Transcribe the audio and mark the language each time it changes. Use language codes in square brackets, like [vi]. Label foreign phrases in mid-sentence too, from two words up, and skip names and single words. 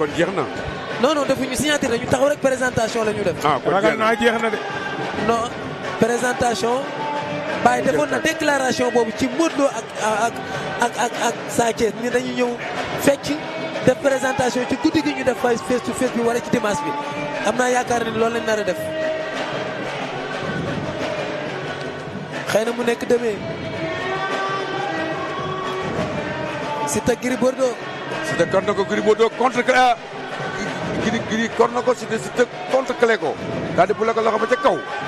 [wo] kon jeex na. [fr] non non [wo] defuñu signature dañu taxaw rek présentation la ñu def. ah kon ragal naa jeex na de. [fr] non présentation. [wo] Baye defoon na déclaration boobu ci Modou Lo ak Sa Thiès ni dañu ñëw fecc def présentation ci guddi gi ñu def [en] face to face [wo] bi wala ci dimanche bi am naa yaakaar ni loolu lañ nar a def xëy na mu nekk demee Siteu Gris Bordeaux. Siteu kor na ko Gris Bordeaux contre Gris kor na ko Siteu contre clé ko daal di bu la ko loxo ba ca kaw.